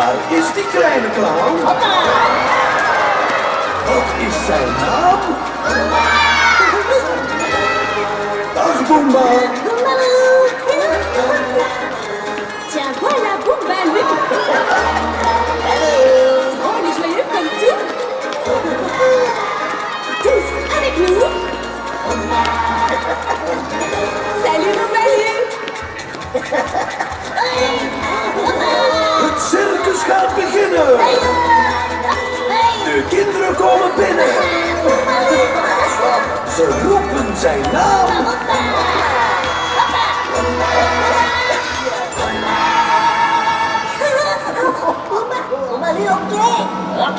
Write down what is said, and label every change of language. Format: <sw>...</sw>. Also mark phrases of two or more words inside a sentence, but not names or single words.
<nl>is die kleine clown? Wat is zijn naam? Dag Boomba.</nl> <fr>Tiens, voilà Boombaloo. Drôle et joyeux comme tout. Tous avec nous. Salut Boombaloo.</fr> <nl>Het circus gaat beginnen. De kinderen komen binnen. Ze roepen zijn naam. Boombaloo, oké.</nl>